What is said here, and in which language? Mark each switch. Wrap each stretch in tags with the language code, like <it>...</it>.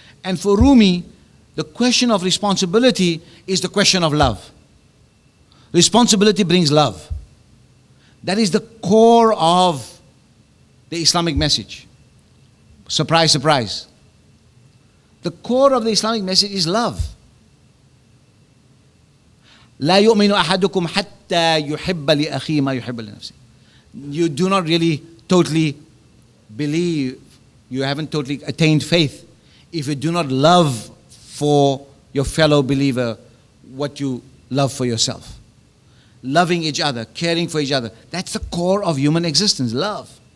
<en>And for Rumi, the question of responsibility is the question of love. Responsibility brings love. That is the core of the Islamic message. Surprise, surprise. The core of the Islamic message is love.</en> <ar>لا يؤمن أحدكم حتى يحب لأخيه ما يحب لنفسه.</ar> <en>You do not really totally believe, you haven't totally attained faith if you do not love for your fellow believer what you love for yourself. Loving each other, caring for each other. That's the core of human existence, love.</en>